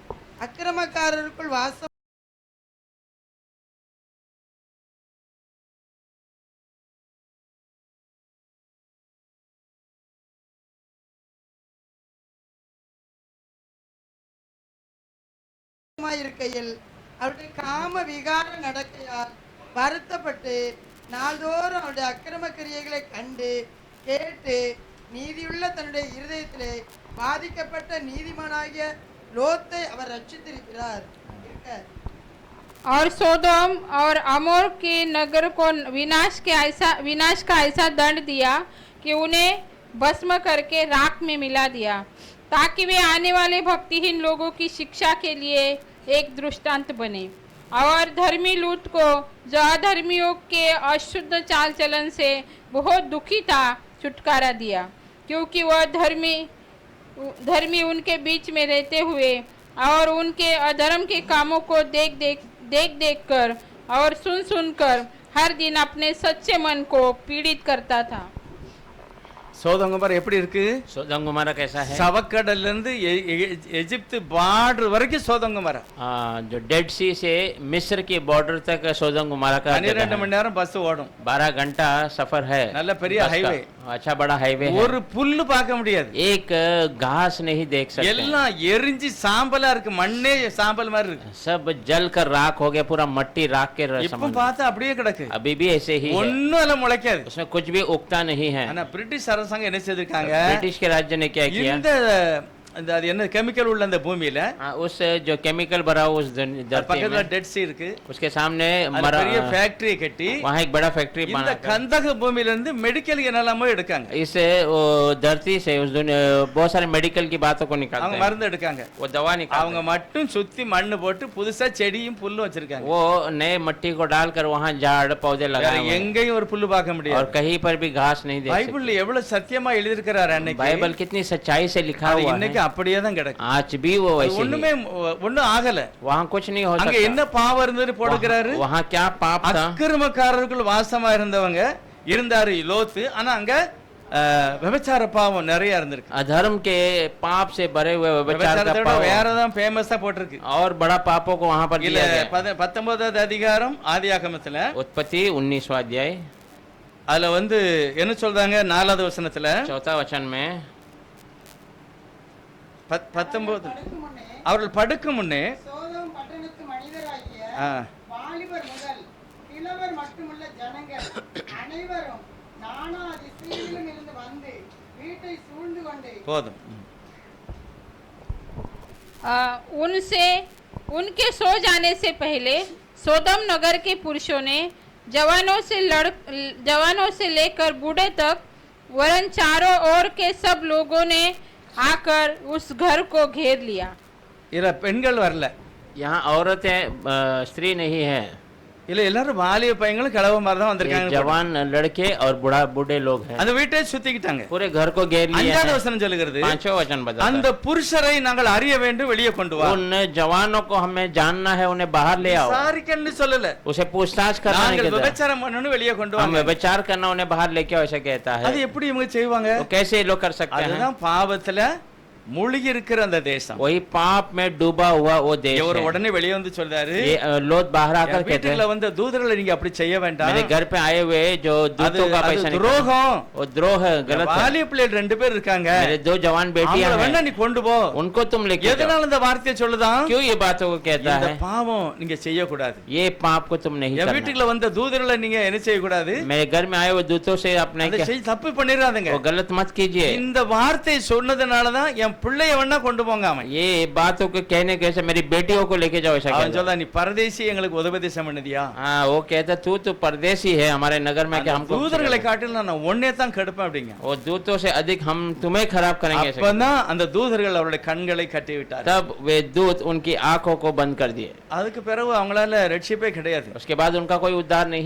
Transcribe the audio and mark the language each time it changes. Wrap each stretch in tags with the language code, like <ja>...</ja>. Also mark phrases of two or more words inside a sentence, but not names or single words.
<ta>அக்கிரமக்காரருக்குள் வாசம் இருக்கையில் அவருடைய காம விகார நடக்கையால் வருத்தப்பட்டு நாள்தோறும் அவருடைய அக்கிரம கிரியைகளை கண்டு கேட்டு நீதியுள்ள தன்னுடைய இருதயத்திலே பாதிக்கப்பட்ட நீதிமானாகிய லோத்தை அவர் ரட்சித்திருக்கிறார்.</ta> <hi>और सोदोम और अमोर के नगर को विनाश का ऐसा दंड दिया कि उन्हें भस्म करके राख में मिला दिया, ताकि वे आने वाले भक्तिहीन लोगों की शिक्षा के लिए एक दृष्टांत बने। और धर्मी लूत को जो अधर्मियों के अशुद्ध चाल चलन से बहुत दुखी था छुटकारा दिया, क्योंकि वह धर्मी उनके बीच में रहते हुए और उनके अधर्म के कामों को देख कर और सुन कर हर दिन अपने सच्चे मन को पीड़ित करता था।</hi> <ta>சோதோங்குமார் எப்படி இருக்கு?</ta> <hi>सोदम गुमारा कैसा है?</hi> <ta>சவக்கடல்ல இருந்து எகிப்து பார்டர் வரைக்கும் சோதோங்குமார்.</ta> <hi>जो डेड सी से मिस्र की बॉर्डर तक सोदम गुमारा का</hi> <ta>12 மணி நேரம் பஸ் ஓடும்.</ta> <hi>12 घंटा सफर है।</hi> <ta>நல்ல பெரிய</ta> <hi>बस का हाईवे, अच्छा बड़ा हाईवे है।</hi> <ta>ஒரு புல்லு பார்க்க முடியாது,</ta> <hi>एक घास नहीं देख सकते,</hi> <ta>எல்லாம் எரிஞ்சு சாம்பலா இருக்கு, மண்ணே சாம்பல் மாதிரி இருக்கு.</ta> <hi>सब जल कर राख हो गया, पूरा मट्टी राख के</hi> <ta>இப்ப</ta> <hi>समान।</hi> <ta>பார்த்தா அப்படியே கிடக்கு,</ta> <hi>अभी भी ऐसे ही है,</hi> <ta>ஒண்ணும் எல்லாம் முளைக்காது.</ta> <hi>उसमें कुछ भी उगता नहीं है।</hi> <ta>ஆனா பிரிட்டிஷ் அரசாங்கம் என்ன செய்திருக்காங்க,</ta> <hi>ब्रिटिश के राज्य ने क्या किया?</hi> <ta>இந்த அது என்ன கெமிக்கல் உள்ள அந்த பூமியில</ta> <hi>उस जो केमिकल भरा उस धरती</hi> <ta>பக்கத்துல</ta> <hi>में,</hi> <ta>டெட் சி இருக்கு,</ta> <hi>उसके सामने</hi> <ta>அது பெரிய ஃபேக்டரி கட்டி</ta> <hi>वहाँ एक बड़ा फैक्ट्री</hi> <ta>இந்த</ta> <hi>बना।</hi> <ta>கந்தக பூமியில இருந்து மெடிக்கல் என்னெல்லாமோ எடுக்காங்க,</ta> <hi>इस धरती से उस बहुत सारे मेडिकल की बातों को निकालते</hi> <ta>அவங்க</ta> <hi>हैं,</hi> <ta>மருந்து எடுக்காங்க,</ta> <hi>वो दवा निकालते</hi> <ta>அவங்க மட்டும் சுத்தி மண்ணு போட்டு புதுசா செடியும் புல்லும்</ta> <hi>हैं।</hi> <ta>வச்சிருக்காங்க.</ta> <hi>वो नए मट्टी को डालकर वहाँ झाड़ पौधे</hi> <ta>வேற</ta> <hi>लगाए हुए हैं,</hi> <ta>எங்கேயும் ஒரு புல்லு பார்க்க</ta> <hi>और</hi> <ta>முடியாது.</ta> <hi>कहीं पर भी घास नहीं देख सकते।</hi> <ta>பைபிள்ல எவ்வளவு சத்தியமா எழுதியிருக்கிறாரு அன்னைக்கு,</ta> <hi>बाइबल कितनी सच्चाई से लिखा</hi> <ta>அது</ta> <hi>हुआ</hi> <ta>இன்னைக்கு</ta> <hi>है,</hi> <ta>அப்படியே தான் கிடக்கு.</ta> <hi>आज भी वो</hi> <ta>அது</ta> <hi>वैसे ही</hi> <ta>ஒண்ணுமே ஒண்ணும் ஆகல.</ta> <hi>वहाँ कुछ नहीं हो</hi> <ta>அங்க என்ன</ta> <hi>सकता।</hi> <ta>பாவம் இருந்தது போடுகிறாரு,</ta> <hi>वहाँ क्या पाप था?</hi> <ta>அக்கிரமக்காரர்கள் வாசமா இருந்தவங்க இருந்தாரு லோத்து, ஆனா அங்க விபச்சார பாவம் நிறைய இருந்திருக்கு.</ta> <hi>अधर्म के पाप से भरे हुए व्यभिचार का</hi> <ta>விபச்சாரத்தை விட</ta> <hi>पाप</hi> <ta>வேறதான் ஃபேமஸா போட்டிருக்கு.</ta> <hi>और बड़ा पापों को वहाँ पर</hi> <ta>இல்ல</ta> <hi>दिया गया।</hi> <ta>19வது அதிகாரம் ஆதியாகமத்துல</ta> <hi>उत्पत्ति 19वां अध्याय</hi> <ta>அதுல வந்து என்ன சொல்றாங்க, 4வது வசனத்துல</ta> <hi>4वां वचन में</hi> <ta>19 அவர்கள் படுக்கும் முன்னே சோதம் பட்டணத்து மனிதராகிய ஆ, வாலிபர் முதல் கிழவர் மட்டுமல்ல ஜனங்கள் அனைவரும் நானா திசையிலும் இருந்து வந்து வீட்டை சூழ்ந்து கொண்டு போதும்.</ta> <hi>उनके सो जाने से पहले सोदम नगर के पुरुषों ने जवानों से लेकर बूढ़े तक वरन चारों ओर के सब लोगों ने आकर उस घर को घेर लिया।</hi> <ta>இதுல பெண்கள் வரல,</ta> <hi>यहाँ औरतें स्त्री नहीं है,</hi> <ta>இல்ல எல்லாரும் வாலிய பையங்களும் கிழவ மாதிரி தான்</ta> <hi>ये</hi> <ta>வந்திருக்காங்க.</ta> <hi>जवान लड़के और बूढ़े लोग हैं,</hi> <ta>அந்த வீட்டை சுத்திக்கிட்டாங்க.</ta> <hi>पूरे घर को घेर लिए</hi> <ta>அஞ்சாவது</ta> <hi>हैं।</hi> <ta>வசனம் சொல்லுகிறது,</ta> <hi>पांचवा वचन बताता</hi> <ta>அந்த புருஷரை நாங்கள் அறிய வேண்டும், வெளியே கொண்டு</ta> <hi>है,</hi> <ta>வா.</ta> <hi>उन जवानों को हमें जानना है, उन्हें बाहर ले आओ।</hi> <ta>விசாரிக்கன்னு சொல்லல,</ta> <hi>उसे पूछताछ करना है,</hi> <ta>நாங்கள்</ta> <hi>कहता है।</hi> <ta>விபச்சாரம் பண்ணணும், வெளியே கொண்டு</ta> <hi>हम</hi> <ta>வாங்க.</ta> <hi>विचार करना, उन्हें बाहर लेके आओ, ऐसा कहता</hi> <ta>அது</ta> <hi>है।</hi> <ta>எப்படி இவங்க செய்வாங்க?</ta> <hi>तो कैसे ये लोग कर सकते हैं?</hi> <ta>அதுதான் பாவத்துல மூழ்கி இருக்கிற அந்த தேசம்.</ta> <hi>वही पाप में डूबा हुआ वो देश</hi> <ta>இவர்</ta> <hi>है।</hi> <ta>உடனே வெளியே வந்து சொல்றாரு,</ta> <hi>ये लोग बाहर आकर कहते</hi> <ta>வீட்டுக்குள்ள</ta> <hi>हैं,</hi> <ta>வந்து தூதர்களை நீங்க அப்படி செய்ய வேண்டாம்,</ta> <hi>मेरे घर पे आए हुए जो</hi> <ta>அது</ta> <hi>दूतों का</hi> <ta>அது</ta> <hi>पैसा निकाल,</hi> <ta>துரோகம்.</ta> <hi>वो द्रोह है, गलत है।</hi> <ta>வாலிய பிள்ளைகள் 2 பேர் இருக்காங்க,</ta> <hi>मेरे 2 जवान बेटियां</hi> <ta>அவங்கள வேணா</ta> <hi>हैं,</hi> <ta>நீ கொண்டு போ.</ta> <hi>उनको तुम लेके जाओ।</hi> <ta>எதனால இந்த வார்த்தையை சொல்லுதான்?</ta> <hi>क्यों ये बातों को कहता</hi> <ta>இந்த</ta> <hi>है?</hi> <ta>பாவம் நீங்க செய்ய கூடாது.</ta> <hi>ये पाप को तुम नहीं</hi> <ta>என்</ta> <hi>करना।</hi> <ta>வீட்டுக்குள்ள வந்த தூதர்களை நீங்க என்ன செய்ய கூடாது?</ta> <hi>मेरे घर में आए हुए दूतों से अपने</hi> <ta>அதை செய் தப்பு பண்ணிராதீங்க.</ta> <hi>वो गलत मत कीजिए।</hi> <ta>இந்த வார்த்தை சொன்னதனால தான் என் பிள்ளைய வேணா கொண்டு போங்க. அவன்</ta> <hi>ये बातों को कहने कैसे मेरी बेटियों को लेके जाओ, ऐसा</hi> <ta>அவன்</ta> <hi>कहता है।</hi> <ta>சொல்றா, நீ பரதேசி எங்களுக்கு உபதேசம் பண்ணுதியா?</ta> <hi>हाँ, वो कहता तू तो परदेसी है हमारे नगर में, क्या हमको</hi> <ta>தூதர்களை காட்டிலும் நான் ஒன்னே தான் கெடுப்பேன் அப்படிங்க.</ta> <hi>वो दूतों से अधिक हम तुम्हें खराब करेंगे, ऐसा कहता</hi> <ta>அப்பதான் அந்த தூதர்கள் அவருடைய கண்களை கட்டி</ta> <hi>है।</hi> <ta>விட்டார்.</ta> <hi>तब वे दूत उनकी आंखों को बंद कर दिए।</hi> <ta>அதுக்கு பிறகு அவங்களால ரட்சிப்பே கிடையாது.</ta> <hi>उसके बाद उनका कोई उद्धार नहीं है।</hi>